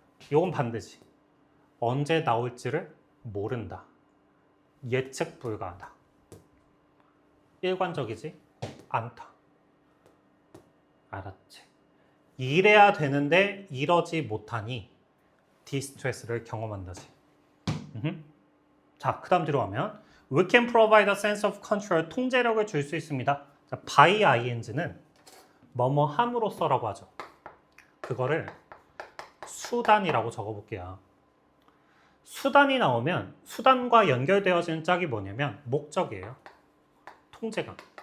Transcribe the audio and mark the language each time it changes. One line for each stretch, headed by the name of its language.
Korean: 이건 반대지. 언제 나올지를 모른다. 예측 불가하다. 일관적이지 않다. 알았지? 이래야 되는데 이러지 못하니 디스트레스를 경험한다지. 자, 그 다음 뒤로 가면
English: We can provide a sense of control.
Korean: 통제력을 줄 수 있습니다. 자, by ing는 뭐뭐 함으로써라고 하죠. 그거를 수단이라고 적어볼게요. 수단이 나오면 수단과 연결되어지는 짝이 뭐냐면 목적이에요. 통제감.